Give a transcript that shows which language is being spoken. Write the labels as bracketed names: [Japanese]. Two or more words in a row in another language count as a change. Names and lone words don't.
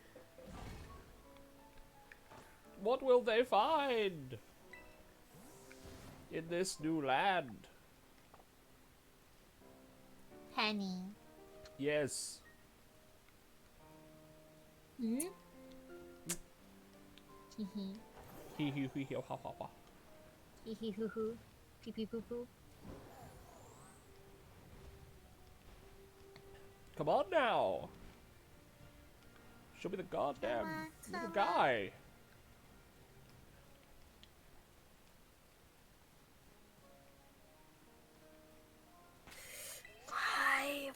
[English] What will they find? in this new land. Penny. Yes. Hmm? Hee hee. Hee hee hee hee ha ha ha. Hee hee hoo hoo. Pee pee poo poo. Come on now. Show me the goddamn little guy. Why?